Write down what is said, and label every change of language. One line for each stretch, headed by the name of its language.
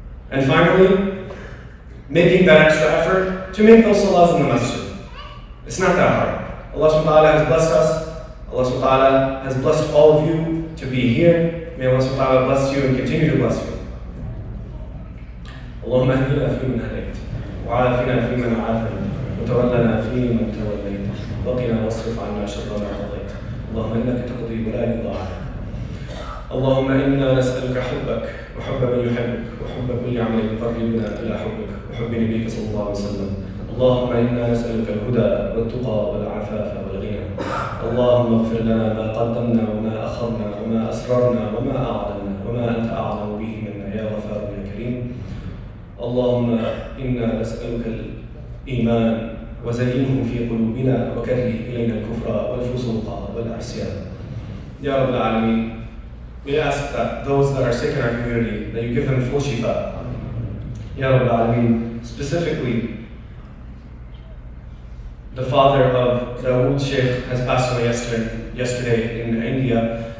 English: And finally, making that extra effort to make those salahs in the masjid. It's not that hard. Allah subhanahu wa ta'ala has blessed us. Allah subhanahu wa ta'ala has blessed all of you to be here. May Allah subhanahu wa ta'ala bless you and continue to bless you.
Arabic: اللهم اهدنا فيمن هديت وعافنا فيمن عافيت وتولنا فيمن توليت وقنا واصرف عنا شر ما قضيت اللهم انك تقضي ولا يقضى عليك اللهم انا نسالك حبك وحب من يحبك وحب كل عمل يقربنا الى حبك وحب نبيك صلى الله عليه وسلم اللهم انا نسالك الهدى والتقى والعفاف والغنى اللهم اغفر لنا ما قدمنا وما اخرنا وما اسررنا وما اعلنا وما انت اعلم به منا يا غفار يا كريم اللهم إنا نسألك الإيمان وزينه في قلوبنا وكره إلينا الكفر والفسوق والعصيان.
English: Ya Rabbil Alameen, we ask that those that are sick in our community, that you give them full shifa. Ya Rabbil Alameen, specifically, the father of Dawood Sheikh has passed away yesterday in India.